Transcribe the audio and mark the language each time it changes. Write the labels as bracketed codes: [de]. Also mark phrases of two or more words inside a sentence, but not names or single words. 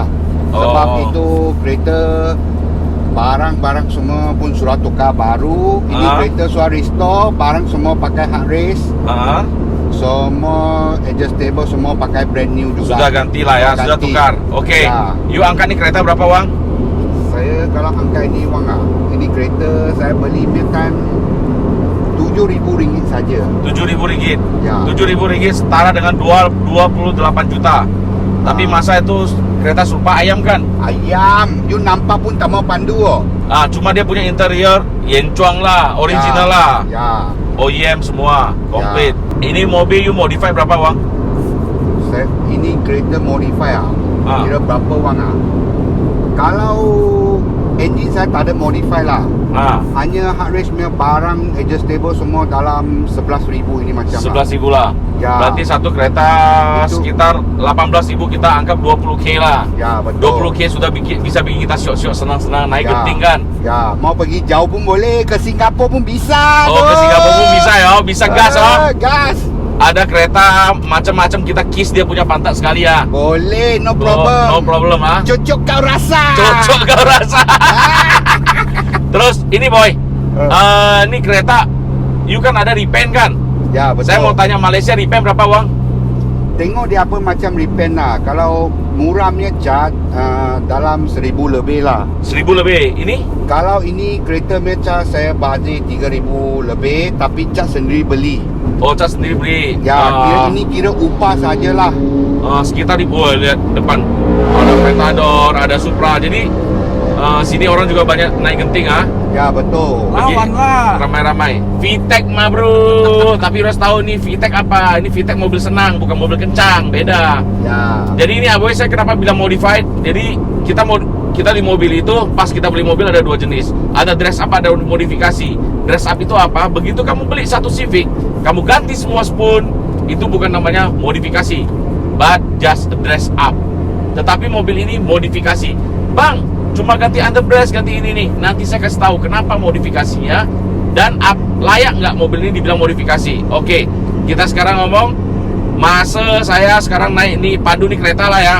[ms] Sebab itu kereta barang-barang semua pun sudah tukar baru. Ini kereta sudah restore, barang semua pakai hard race. Semua adjustable semua pakai [en] brand new [ms] juga. Sudah ganti lah ya, sudah tukar. Oke. Ya. You angkat nih kereta berapa Wang? Saya kalau angkat ini wang ini kereta saya beli kan RM7,000 saja. RM7,000. Ya. [id] RM7,000 setara dengan 28 juta. [ms] Tapi masa itu kereta serupa ayam kan? Ayam, you nampak pun tak mau pandu oh. Cuma dia punya interior Yenchuang lah, original lah. Ya. OEM semua, komplit. [id] Ini mobil you modify berapa bang? [ms] Ini kereta modify Kira berapa wang Kalau engine saya tak ada modify lah. Hanya hard race punya barang adjustable semua dalam 11,000 ini macam 11,000 lah. Ya. [id] Berarti satu kereta Itu. sekitar 18,000, kita anggap 20k lah. Ya betul. 20k sudah bisa bikin kita syok-syok senang-senang naik Ya. genting kan? [ms] Ya, mau pergi jauh pun boleh, ke Singapura pun bisa. [id] Oh, ke Singapura pun bisa ya, bisa gas Gas. [ms] Ada kereta macam-macam kita kiss dia punya pantat sekali ya. Boleh, [en] no problem. No problem [ms] Cocok kau rasa. Cocok kau rasa. [id] Terus ini boy, ini kereta you kan ada repaint kan? Ya betul. Saya mau tanya Malaysia repaint berapa bang? [ms] Tengok dia apa macam repaint lah. Kalau murahnya cat dalam 1,000 lebih lah. [id] 1,000 lebih. Ini? [ms] Kalau ini kereta punya cat saya budget 3,000 lebih, tapi cat sendiri beli. [id] Oh, cat sendiri beli. [ms] Ya, kira upah sajalah. [id] Sekitar di lihat depan ada Ventador, ada Supra. Jadi sini orang juga banyak naik genting Ya betul. [ms] Lawan lah. Ramai-ramai. [id] VTEC mah bro. Tapi harus tahu nih VTEC apa? Ini VTEC mobil senang, bukan mobil kencang. Beda. Ya. Jadi ini aboy saya kenapa bilang modified? Jadi kita di mobil itu pas kita beli mobil ada dua jenis. Ada [en] dress up, [id] ada modifikasi. [en] Dress up [id] itu apa? Begitu kamu beli satu Civic, kamu ganti semua spoon, itu bukan namanya modifikasi, [en] but just dress up. [id] Tetapi mobil ini modifikasi. Bang, cuma ganti underbrush, ganti ini nih. Nanti saya kasih tahu kenapa modifikasinya dan layak nggak mobil ini dibilang modifikasi. Oke, kita sekarang ngomong masa saya sekarang naik nih padu nih kereta lah ya.